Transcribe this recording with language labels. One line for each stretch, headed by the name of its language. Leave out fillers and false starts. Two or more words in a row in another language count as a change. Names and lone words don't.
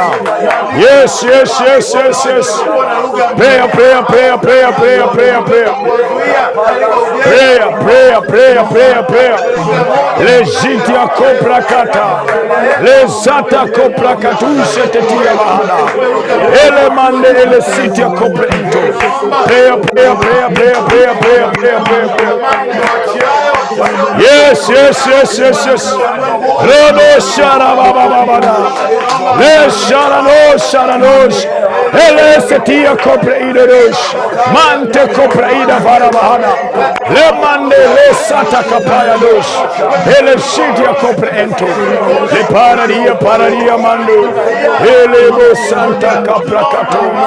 English: Yes. Prayer. Le jitia kopra kata, le zata kopra katushe tetia bahada, ele mandele sitia kopra into. Prayer. Yes. Rodo sharabababada, le sharanosh, ele setia kopra idosh, mante kopra ida varabahada, le mande le sata kapaya dosh, ele shitia kopra ento, le paradia mando, ele bo santa kapra kato.